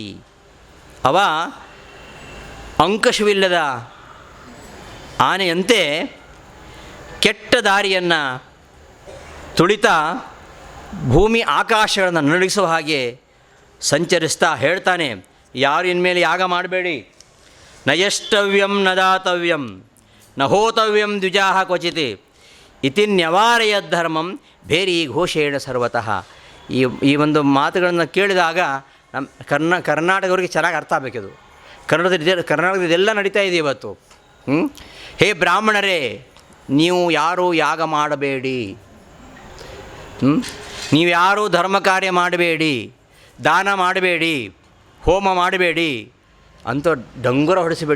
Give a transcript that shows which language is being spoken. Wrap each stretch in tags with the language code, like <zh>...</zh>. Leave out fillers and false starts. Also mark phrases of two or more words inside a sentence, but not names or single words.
<kn>ಅವ ಅಂಕುಶವಿಲ್ಲದ ಆನೆಯಂತೆ ಕೆಟ್ಟ ದಾರಿಯನ್ನು ತುಳಿತಾ ಭೂಮಿ ಆಕಾಶಗಳನ್ನು ನಡುಗಿಸುವ ಹಾಗೆ ಸಂಚರಿಸ್ತಾ ಹೇಳ್ತಾನೆ, ಯಾರು ಇನ್ಮೇಲೆ ಯಾಗ ಮಾಡಬೇಡಿ,</kn> <sa>ನ ಯಷ್ಟವ್ಯಂ ನ ದಾತವ್ಯಂ ನ ಹೋತವ್ಯಂ ದ್ವಿಜಾಹ ಕ್ವಚಿತ್ ಇತಿ ನ್ಯವಾರಯ ಧರ್ಮಂ ಬೇರಿ ಘೋಷೇಣ ಸರ್ವತಃ.</sa> <kn>ಈ ಒಂದು ಮಾತುಗಳನ್ನು ಕೇಳಿದಾಗ ನಮ್ಮ ಕರ್ನಾಟಕದವರಿಗೆ ಚೆನ್ನಾಗಿ ಅರ್ಥ ಆಗಬೇಕಿದು. ಕರ್ನಾಟಕದಲ್ಲಿ ಇದೆಲ್ಲ ನಡೀತಾ ಇದೆ ಇವತ್ತು. ಹೇ ಬ್ರಾಹ್ಮಣರೇ, ನೀವು ಯಾರೂ ಯಾಗ ಮಾಡಬೇಡಿ, ನೀವು ಯಾರೂ ಧರ್ಮ ಕಾರ್ಯ ಮಾಡಬೇಡಿ, ದಾನ ಮಾಡಬೇಡಿ, ಹೋಮ ಮಾಡಬೇಡಿ ಅಂತ ಡಂಗುರ ಹೊಡೆಸಿಬಿಟ್ಟ.</kn>